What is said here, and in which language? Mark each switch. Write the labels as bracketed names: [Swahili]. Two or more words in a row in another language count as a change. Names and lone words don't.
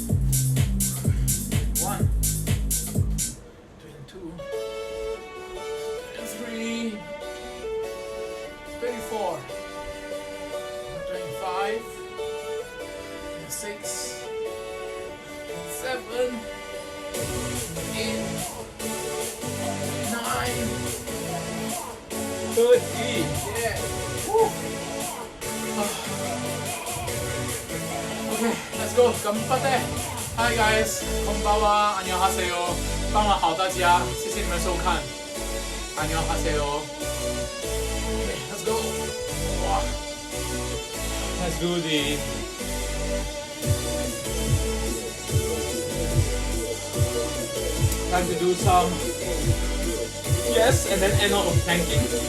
[English] 21, 22, 23, 24, 25, 26, 7, 8, 9, 30. Yeah. Woo. Okay, let's go. 干巴爹。Hi guys， [Japanese] こんばんは。 [Korean] 안녕하세요。 [Chinese] 傍晚好，大家，谢谢你们收看。안녕하세요。 [English] Okay, let's go. Wow. Let's do the. Time to do some yes, and then end off with planking.